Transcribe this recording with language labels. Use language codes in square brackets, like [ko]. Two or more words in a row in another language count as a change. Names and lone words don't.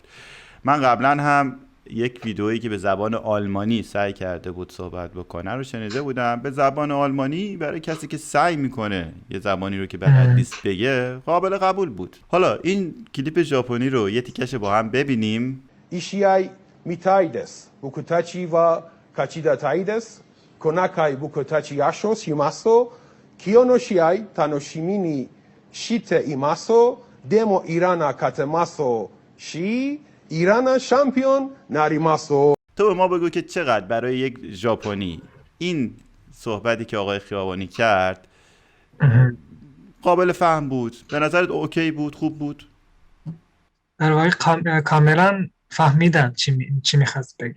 [fa] من قبلا هم یک ویدئویی که به زبان آلمانی سعی کرده بود صحبت بکنه رو شنیده بودم. به زبان آلمانی برای کسی که سعی میکنه یه زبانی رو که بلد نیست بگه قابل قبول بود. حالا این کلیپ ژاپنی رو یه تیکش با هم ببینیم. [ja] いい試合見たいです。僕たちは勝ちたいです。この回僕たち優勝しますと、今日の試合楽しみにしていますと、でもイランが勝てますし、イランがチャンピオンになりますと。 [fa] تو به ما بگو که چقدر برای یک ژاپنی این صحبتی که آقای خیابانی کرد قابل فهم بود؟ به نظرت اوکی بود؟ خوب بود؟ در واقع کاملا فهمیدم چی میخواست بگه.